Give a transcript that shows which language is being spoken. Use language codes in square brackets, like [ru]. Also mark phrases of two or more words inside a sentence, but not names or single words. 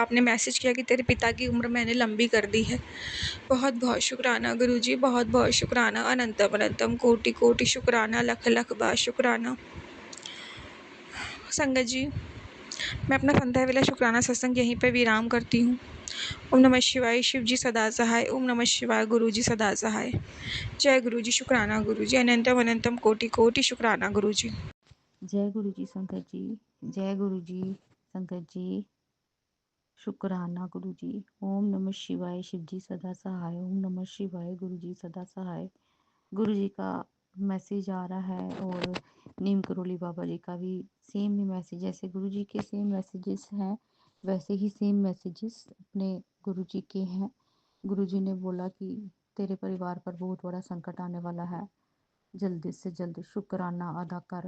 [hi] आपने मैसेज किया कि तेरे पिता की उम्र मैंने लंबी कर दी है, बहुत बहुत शुक्राना गुरुजी, बहुत बहुत शुक्राना, अनंतम अनंतम कोटि कोटि शुक्राना, लख लख बार शुक्राना। संगत जी मैं अपना संध्या वेला शुक्राना सत्संग यहीं पर विराम करती हूँ। ओम नमः शिवाय, शिव जी सदा सहाय, ओम नमः शिवाय, गुरु जी सदा सहाय। जय गुरु जी, शुक्राना गुरु जी, अनंतम अनंतम कोटि कोटि शुक्राना गुरु जी। जय गुरु जी संगत जी, जय गुरु जी संगत जी, शुक्राना गुरु जी। ओम नमः शिवाय, शिव जी सदा सहाय, ओम नमः शिवाय, गुरु जी सदा सहाय। गुरु जी का मैसेज आ रहा है और नीम करोली बाबा जी का भी सेम ही मैसेज, जैसे गुरु जी के [en] same messages [hi] हैं वैसे ही [en] same messages [hi] अपने गुरु जी के हैं। गुरु जी ने बोला कि तेरे परिवार पर बहुत बड़ा संकट आने वाला है, जल्दी से जल्द शुक्राना अदा कर।